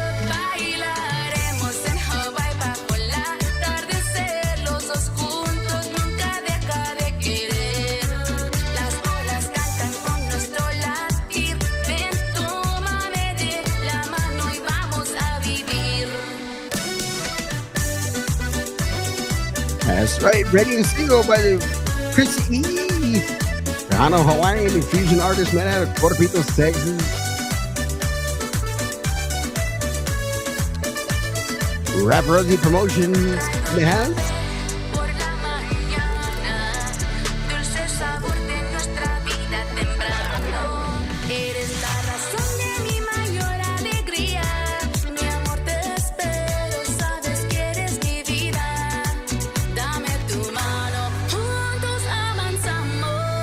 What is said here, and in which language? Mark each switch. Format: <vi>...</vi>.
<es>Bailaremos en Hawái bajo el atardecer, los dos juntos nunca deja de querer. Las olas cantan con nuestro latir. Ven, tómame de la mano y vamos a vivir.</es> <en>That's right, ready to single by the Chrissy E. Tejano Hawaiian and fusion artist, man, out of Puerto Rico, Texas. Rap Rosie Promotions in the house.</en> <es>Por la mañana, dulce sabor de nuestra vida temprano. Eres la razón de mi mayor alegría. Mi amor, te espero, sabes que eres mi vida. Dame tu mano, juntos avanzamos.</es>